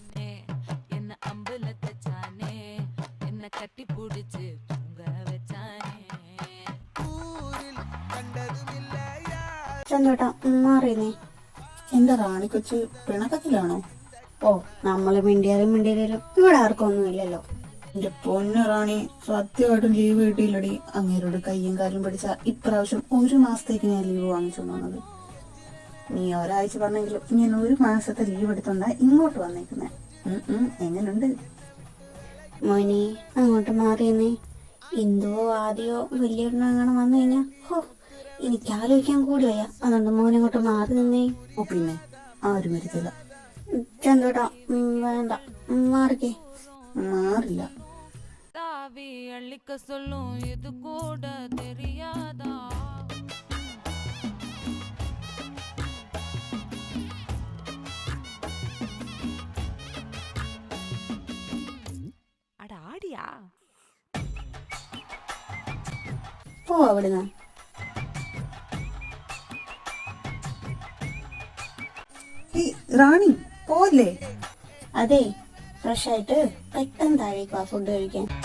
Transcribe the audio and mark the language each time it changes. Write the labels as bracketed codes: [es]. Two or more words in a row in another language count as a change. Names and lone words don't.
[ta] என்ன அம்புல தச்சானே என்ன கட்டி புடிச்சு தூங்க வச்சானே [ml] ചന്തോട്ടാ മാറിയുന്നേ. എന്റെ റാണിക്കൊച്ച് പിണക്കത്തിലാണോ? ഓ, നമ്മള് മിണ്ടിയാലും മിണ്ടിയാലും ഇവിടെ ആർക്കും ഒന്നുമില്ലല്ലോ. എന്റെ പൊന്നു റാണി, സത്യമായിട്ടും ലീവ് കിട്ടിയില്ലടി. അങ്ങേരോട് കയ്യും കാലും പിടിച്ച ഇപ്രാവശ്യം 1 മാസത്തേക്ക് ഞാൻ ലീവ് വാങ്ങിച്ചോണ്ട് വന്നത്. നീ ഒരാഴ്ച പറഞ്ഞെങ്കിലും ഞാൻ 1 മാസത്തെ ലീവ് എടുത്തോണ്ടാ ഇങ്ങോട്ട് വന്നേക്കുന്നെ. എങ്ങനുണ്ട്? മോനെ അങ്ങോട്ട് മാറിയെന്നേ. ഇന്ദുവോ ആദ്യോ വലിയൊരെണ്ണം അങ്ങനെ വന്നു കഴിഞ്ഞാ എനിക്ക് ആലോചിക്കാൻ കൂടി വയ്യ. അതുകൊണ്ട് മോനങ്ങോട്ട് മാറി നിന്നേ. ഓ പിന്നെ ആരും വരുത്തില്ല. ചന്തോട്ടാ വേണ്ട, മാറിക്കേ. മാറില്ല. [ta] தாவி அள்ளிக்க சொல்லும் இது கூட தெரியாதா அட ஆடியா [ml] പോ അവിടുന്ന്. റാണി പോലെ. അതെ, ഫ്രഷ് ആയിട്ട് പെട്ടെന്ന് താഴേക്ക് വാ ഫുഡ് കഴിക്കാൻ.